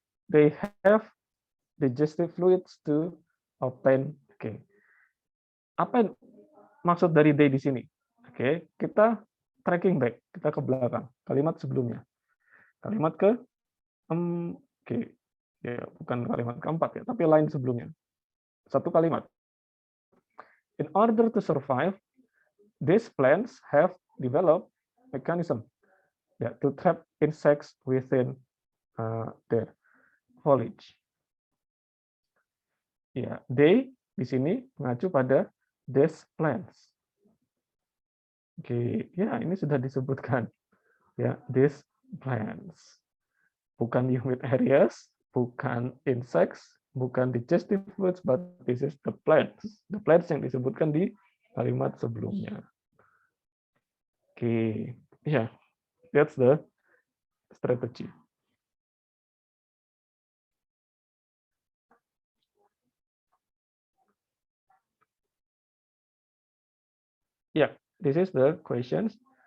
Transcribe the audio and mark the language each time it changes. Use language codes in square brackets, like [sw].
[en] They have digestive fluids to obtain. [id] Apa yang maksud dari they di sini? Kita [en] tracking back, [id] kita ke belakang, kalimat sebelumnya. Kalimat ke ya bukan kalimat keempat ya, tapi line sebelumnya. Satu kalimat. [en] In order to survive, these plants have developed mechanism to trap insects within their foliage. [id] Ya, they di sini mengacu pada these plants. Ya ini sudah disebutkan. Ya, these plants. Bukan humid areas, bukan insects, bukan digestive fluids, [en] but this is the plants. [id] The plants yang disebutkan di kalimat sebelumnya. [en] Yeah, that's the strategy. Yeah, this is the questions.